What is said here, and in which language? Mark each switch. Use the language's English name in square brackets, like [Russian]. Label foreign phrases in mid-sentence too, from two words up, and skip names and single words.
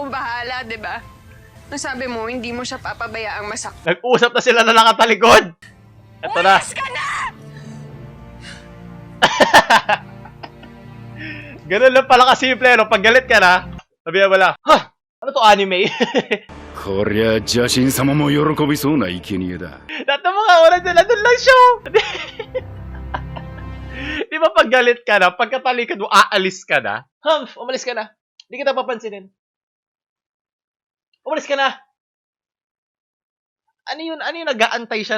[Filipino] Sabi mo, ikaw bahala, di ba? Nasabi mo, hindi mo siya papabayaang masaktan. Nag-usap na sila na nakatalikod. Ito na. Umalis ka na! Ganun lang pala kasimple, no? Pag galit ka na, sabihan mo lang, ha? Ano to, anime? [Japanese] こりゃ邪神様も喜びそうな生贄だ。 [Filipino] Lahat ng mga oras nila, doon lang show. Di ba pag galit ka na, pagkatalikod mo, aalis ka na? Umalis ka na. Hindi kita papansinin. Umalis ka na. Ano yun? Nag-aantay siya na?